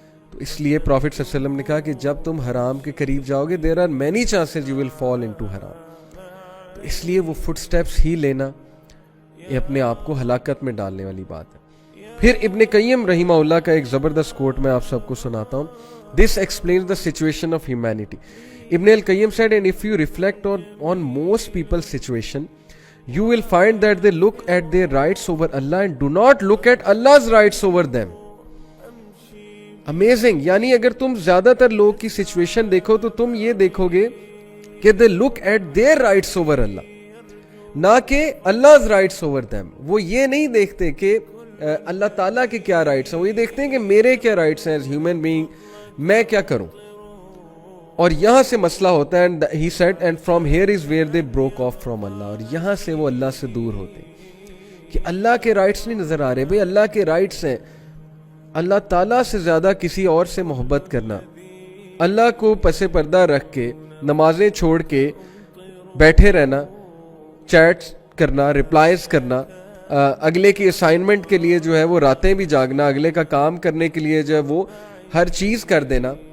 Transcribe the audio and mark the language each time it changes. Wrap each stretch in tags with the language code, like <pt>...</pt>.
<ur>تو اس لیے پروفٹ صلی اللہ علیہ وسلم نے کہا کہ جب تم حرام کے قریب جاؤ گے,</ur> <en>there are many chances you will fall into</en> <ur>حرام. تو اس لیے وہ فٹ سٹیپس ہی لینا یہ اپنے آپ کو ہلاکت میں ڈالنے والی بات ہے. پھر ابن قیم رحمہ اللہ کا ایک زبردست کوٹ میں آپ سب کو سناتا ہوں.</ur> <en>This explains the situation of humanity. Ibn al-Qayyim said, and if you reflect on most people's situation, you will find that they look at their rights over Allah and do not look at Allah's rights over them. Amazing.</en> <ur>یعنی اگر تم زیادہ تر لوگ کی situation دیکھو تو تم یہ دیکھو گے کہ</ur> <en>they look at their rights over Allah,</en> <ur>نہ کہ</ur> <en>Allah's rights over them.</en> <ur>وہ یہ نہیں دیکھتے کہ اللہ تعالیٰ کے کیا رائٹس ہیں, وہ یہ دیکھتے ہیں کہ میرے کیا رائٹس ہیں</ur> <en>as human being,</en> <ur>میں کیا کروں. اور یہاں سے مسئلہ ہوتا ہے.</ur> <en>and he said and from here is where they broke off from Allah.</en> <ur>اور یہاں سے وہ اللہ سے دور ہوتے ہیں کہ اللہ کے رائٹس نہیں نظر آ رہے. بھئی اللہ کے رائٹس ہیں اللہ تعالیٰ سے زیادہ کسی اور سے محبت کرنا, اللہ کو پس پردہ رکھ کے نمازیں چھوڑ کے بیٹھے رہنا, چیٹس کرنا, ریپلائز کرنا, اگلے کی اسائنمنٹ کے لیے جو ہے وہ راتیں بھی جاگنا, اگلے کا کام کرنے کے لیے جو ہے وہ ہر چیز کر دینا,</ur>